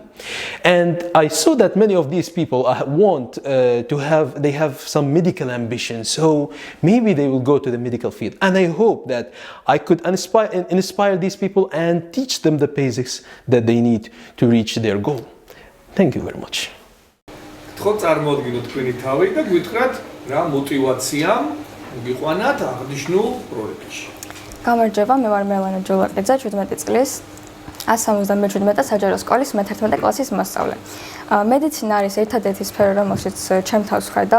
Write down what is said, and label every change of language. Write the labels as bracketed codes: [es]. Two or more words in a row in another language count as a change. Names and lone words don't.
[en] And I saw that many of these people they have some medical ambition, so maybe they will go to the medical field. And I hope that I could inspire these people and teach them the basics that they need to reach their goal. Thank you very much. [ka] ხო წარმოადგინოთ თქვენი თავი და გვითხრათ რა мотивაციამ გიყვანათ აღნიშნულ პროექტში. გამარჯობა, მე ვარ მელანა ჯულაკიძე, 17 წლის 177 საჯარო სკოლის მე-11 კლასის მოსწავლე. მედიცინა არის ერთადერთი სფერო, რომელშიც ჩემ თავს ვხედავ.